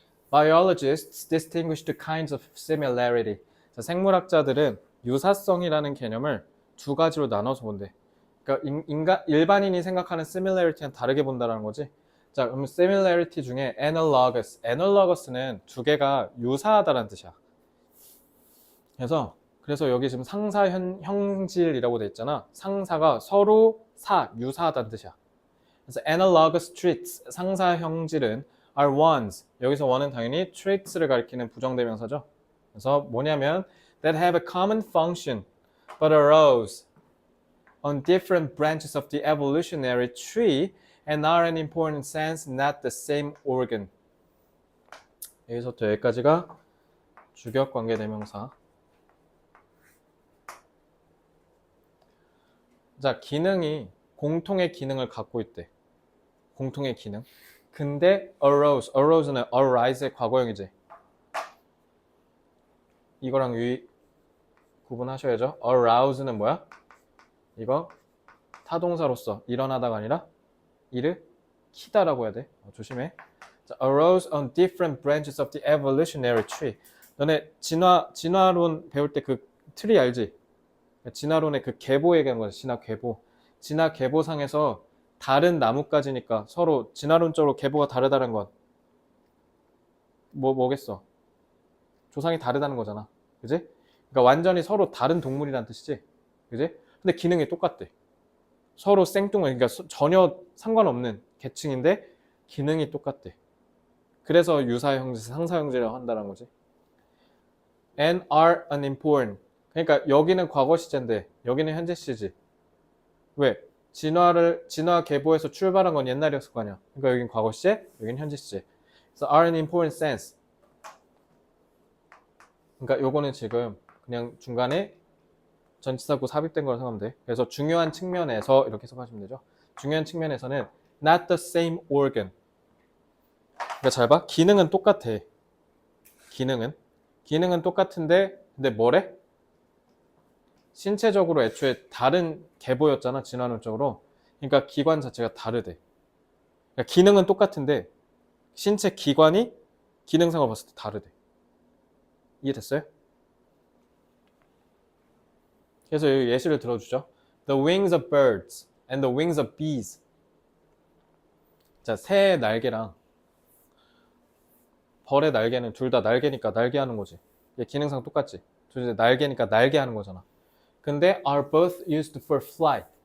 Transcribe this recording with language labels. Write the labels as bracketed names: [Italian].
[English] Biologists distinguish the kinds of similarity. [Korean] 자, 생물학자들은 유사성이라는 개념을 두 가지로 나눠서 본대. 그러니까 일반인이 생각하는 similarity는 다르게 본다는 거지. 자, 그럼 similarity 중에 analogous. 는 두 개가 유사하다는 뜻이야. 그래서 여기 지금 상사 형질이라고 돼 있잖아. 상사가 서로 유사하다는 뜻이야. [English] 그래서 analogous traits, [Korean] 상사 형질은 [English] are ones. [Korean] 여기서 one은 당연히 traits를 가리키는 부정대명사죠. 그래서 뭐냐면 [English] that have a common function but arose on different branches of the evolutionary tree and are in important sense not the same organ. [Korean] 여기서부터 여기까지가 주격관계대명사. 자, 기능이 공통의 기능을 갖고 있대. 공통의 기능. 근데 arose는 arise의 과거형이지. 이거랑 구분하셔야죠. arouse는 뭐야? 이거 타동사로서 일어나다가 아니라 일으키다라고 해야 돼. 조심해. [English] 자, arose on different branches of the evolutionary tree. [Korean] 너네 진화론 배울 때 그 트리 알지? 진화론의 그 계보 얘기하는 거지. 진화 계보상에서 다른 나뭇가지니까 서로 진화론적으로 계보가 다르다는 건 뭐겠어? 조상이 다르다는 거잖아. 그지? 그러니까 완전히 서로 다른 동물이란 뜻이지. 그지? 근데 기능이 똑같대. 서로 생뚱맞, 그러니까 전혀 상관없는 계층인데 기능이 똑같대. 그래서 유사형질, 상사형질이라고 한다는 거지. [English] And are unimportant. [Korean] 그러니까 여기는 과거 시제인데 여기는 현재 시제지. 왜? 진화 계보에서 출발한 건 옛날이었을 거 아니야. 그러니까 여긴 과거 시제, 여긴 현재 시제. 그래서 [English] are in important sense. [Korean] 그러니까 요거는 지금 그냥 중간에 전치사구 삽입된 거라고 생각하면 돼. 그래서 중요한 측면에서 이렇게 해석하시면 되죠. 중요한 측면에서는 [English] not the same organ. [Korean] 그러니까 잘 봐. 기능은 똑같아. 기능은 똑같은데 근데 뭐래? 신체적으로 애초에 다른 계보였잖아. 진화론적으로. 그러니까 기관 자체가 다르대. 그러니까 기능은 똑같은데 신체 기관이 기능상으로 봤을 때 다르대. 이해됐어요? 그래서 여기 예시를 들어주죠. [English] The wings of birds and the wings of bees. [Korean] 자, 새의 날개랑 벌의 날개는 둘 다 날개니까 날개 하는 거지. 얘 기능상 똑같지. 둘 다 날개니까 날개 하는 거잖아. 근데 [English] are both used for flight.